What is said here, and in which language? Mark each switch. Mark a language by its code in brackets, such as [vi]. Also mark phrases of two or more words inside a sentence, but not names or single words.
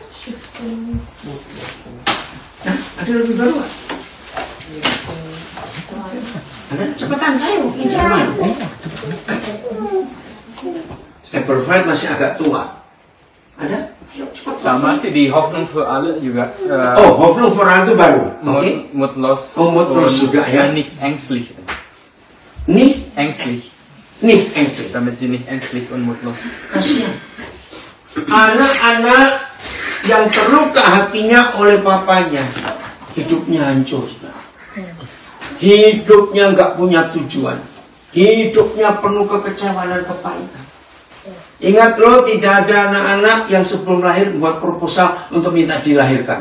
[id] Nah, ada yang lebih baru? Ada? Cepetan, ayo ke Jerman. Eberfeld masih agak tua. Ada? Ayo. Sama sih di Hoffnung für alle juga. Hoffnung für alle itu baru. Oke. Mutlos. Mutlos juga ya. [de] Nicht ängstlich. Nicht ängstlich. Nicht ängstlich. Damit sie nicht ängstlich und mutlos. [id] Kasihan. Anak-anak yang terluka hatinya oleh papanya, hidupnya hancur. Hidupnya nggak punya tujuan. Hidupnya penuh kekecewaan dan kepahitan. Ingat loh, tidak ada anak-anak yang sebelum lahir buat proposal untuk minta dilahirkan.